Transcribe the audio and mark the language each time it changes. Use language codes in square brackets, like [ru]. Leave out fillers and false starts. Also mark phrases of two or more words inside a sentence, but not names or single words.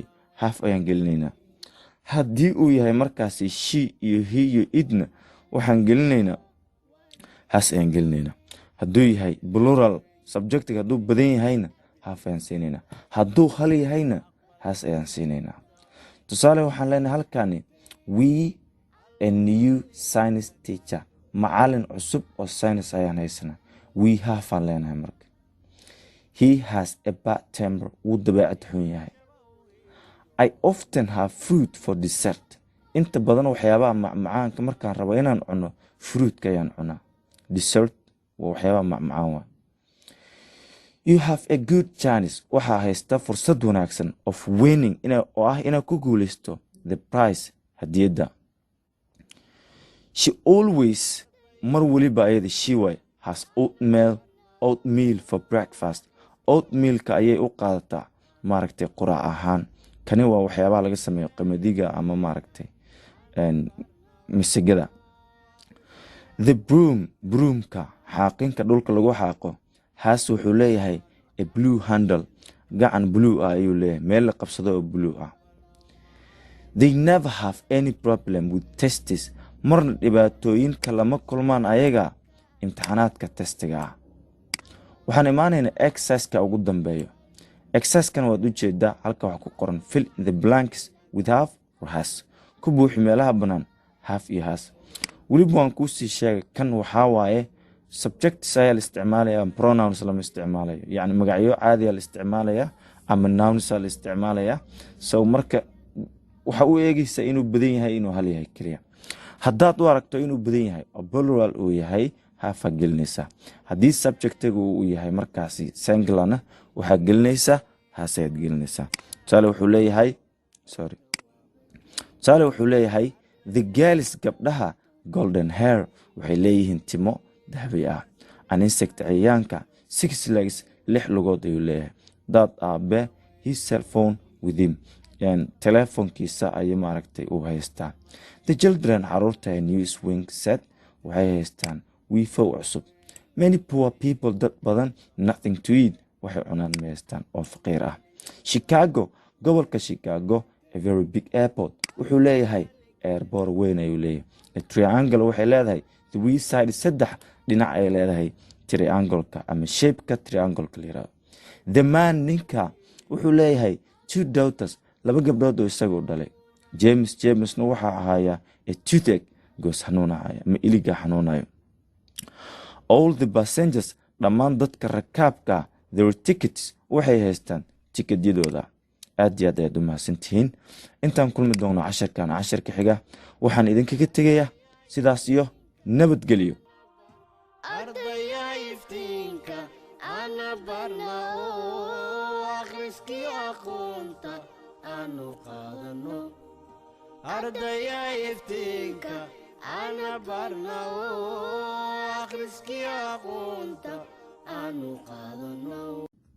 [so] have ayaan gelinaynaa haddii uu yahay markaasi she iyo he iyo idna waxaan gelinaynaa has ayaan gelinaynaa hadduu yahay plural subjectiga hadduu badan yahayna have ayaan siinaynaa hadduu hal yahayna has ayaan siinaynaa tusaale waxaan leenahay halkani [en] we a new science teacher [so] macalin cusub oo science ayaan haysanaa [en] we have [so] aan leenahay marka [en] he has a bad temper [so] wuu dabeecad xun yahay [en] I often have fruit for dessert [so] inta badan waxyaabaha macmacaanka markaan rabo inaan cuno fruitka ayaan cunaa dessert waa waxyaabaha macmacaan waa [en] you have a good chance [so] waxaa haysta fursad wanaagsan [en] of winning [so] oo ah inaad ku guulaysto [en] the prize [so] hadiyadda [en] she always [so] mar waliba ayada she way [en] has oatmeal for breakfast [so] oatmealka ayay u qaadataa maaragtay quraac ahaan kani waa waxyaabaha laga sameeyo qamadiga ama maaragtay misigada [en] the broomka [so] xaaqinka dhulka lagu xaaqo has wuxuu leeyahay [en] a blue handle [so] gacan blue ah ayuu leeyahay meel la qabsado oo blue ah [en] they never have any problem with tests [so] marna dhibaatooyinka lama kulmaan ayaga imtixaanaadka testiga ah waxaan imaanaynaa exercise-ka ugu dambeeyo exercise-kan waad u jeedaa halka wax ku qoran [en] fill in the blanks with have or has [so] ku buuxi meelaha bannaan have iyo has weliba waan kuu sii sheegay kan waxaa waaye subjects ayaa la isticmaalaya pronouns lama isticmaalayo yacni magacyo caadiya la isticmaalaya ama nouns la isticmaalaya so marka waxa u eegaysa inuu badan yahay inuu hal yahay kaliya haddaad u aragto inuu badan yahay oo plural uu yahay have gelinaysaa haddii subjectiga uu yahay markaasi singularna waxaa gelinaysaa has ayaad gelinaysaa tusaale wuxuu leeyahay [en] the girls [so] gabdhaha [en] golden hair [so] waxay leeyihiin timo dahabi ah [en] an insect [so] cayayaanka [en] 6 legs [so] 6 lugood ayuu leeyahay dad aabe [en] his cell phone with him [so] telefonkiisa ayay maaragtay uu haystaa the children caruurta [en] new swing set [so] waxay haystaan wiifow cusub [en] many poor people [so] dad badan [en] nothing to eat [so] waxay cunaan ma haystaan oo faqiir ah Chicago gobolka Chicago [en] a very big airport [so] wuxuu leeyahay airport weyn ayuu leeyahay [en] a triangle [so] waxay leedahay [en] three sides [so] saddex dhinac ay leedahay triangle-ka ama shape-ka triangle-ka leeyahay [en] the man [so] ninka wuxuu leeyahay [en] 2 daughters [so] laba gabdhood oo isagu dhalay Jamesna waxa ahaaya [en] a toothache [so] goos xanuunaya ma iliga xanuunayo [en] all the passengers [so] dhammaan dadka rakaabka [en] their tickets [so] waxay haystaan tikedyadooda aad iyo aad ayaad u mahadsantihiin intaan kulmi doono casharka xiga waxaan idinkaga tegayaa sidaas iyo nabadgelyo ardaya iftiinka ana barna oo akhriskii aqoonta aanu qaadano ardaya iftiinka ana barna oo akhriskii aqoonta aanu qaadano